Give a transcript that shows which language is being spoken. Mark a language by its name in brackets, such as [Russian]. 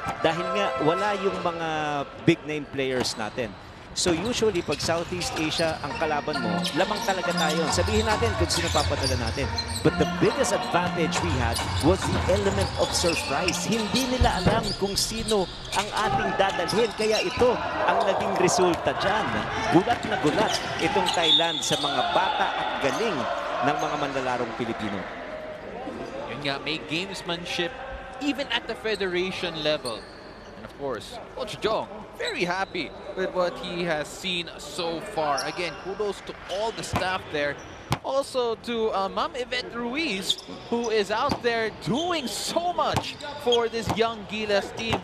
[Filipino] Dahil nga, wala yung mga [English] big name players [Filipino] natin. So usually, pag Southeast Asia ang kalaban mo, lamang talaga tayo. Sabihin natin kung sino papadala natin. [English] But the biggest advantage we had was the element of surprise. [Filipino] Hindi nila alam kung sino ang ating dadalhin. Kaya ito ang naging resulta dyan. Gulat na gulat itong Thailand sa mga bata at galing ng mga manlalarong Pilipino. Yun nga, may [English] gamesmanship even at the federation level. And of course, Coach Jong, very happy with what he has seen so far. Again, kudos to all the staff there. Also to Ma'am Yvette Ruiz, who is out there doing so much for this young Gilas team.